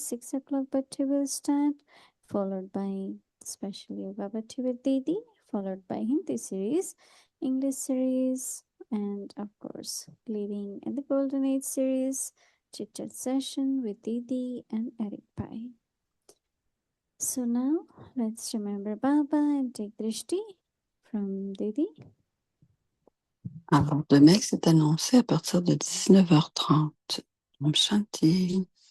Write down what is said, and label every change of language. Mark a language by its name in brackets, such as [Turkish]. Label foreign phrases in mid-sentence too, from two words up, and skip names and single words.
[English] 6 o'clock Bhakti will start, followed by special yoga Bhakti with Didi, followed by Hindi series, English series, and of course leading in the Golden Age series, chit chat session with Didi and Eric Pai. So now let's remember Baba and take Drishti from Didi. [French] Alors, demain, c'est annoncé à partir de 19h30. [Sanskrit] ॐ शान्ति.